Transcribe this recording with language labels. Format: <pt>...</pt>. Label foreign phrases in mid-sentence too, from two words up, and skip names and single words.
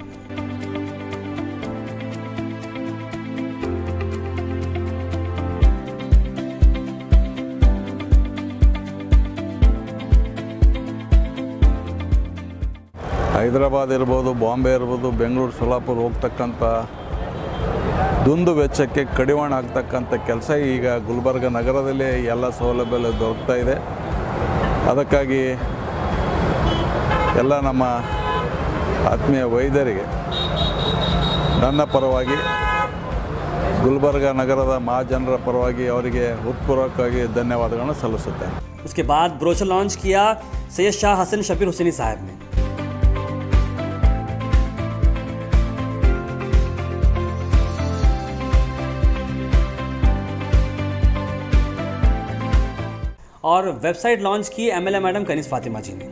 <kn>ಹೈದರಾಬಾದ್ ಇರ್ಬೋದು, ಬಾಂಬೆ ಇರ್ಬೋದು, ಬೆಂಗಳೂರು, ಸೊಲ್ಲಾಪುರ ಹೋಗ್ತಕ್ಕಂಥ ದುಂದು ವೆಚ್ಚಕ್ಕೆ ಕಡಿವಾಣ ಆಗ್ತಕ್ಕಂಥ ಕೆಲಸ ಈಗ ಗುಲ್ಬರ್ಗ ನಗರದಲ್ಲಿ ಎಲ್ಲ ಸೌಲಭ್ಯ ದೊರಕ್ತಾ ಇದೆ. ಅದಕ್ಕಾಗಿ ಎಲ್ಲ ನಮ್ಮ ಆತ್ಮೀಯ ವೈದ್ಯರಿಗೆ ನನ್ನ ಪರವಾಗಿ, ಗುಲ್ಬರ್ಗ ನಗರದ ಮಹಾಜನರ ಪರವಾಗಿ ಅವರಿಗೆ ಹೃತ್ಪೂರ್ವಕವಾಗಿ ಧನ್ಯವಾದಗಳನ್ನು ಸಲ್ಲಿಸುತ್ತೇನೆ.</kn> <hi>उसके बाद ब्रोशर लॉन्च किया सैयद शाह हसन शब्बीर हुसैनी साहब ने। और वेबसाइट लॉन्च की MLA मैडम कनीस फातिमा जी ने।</hi>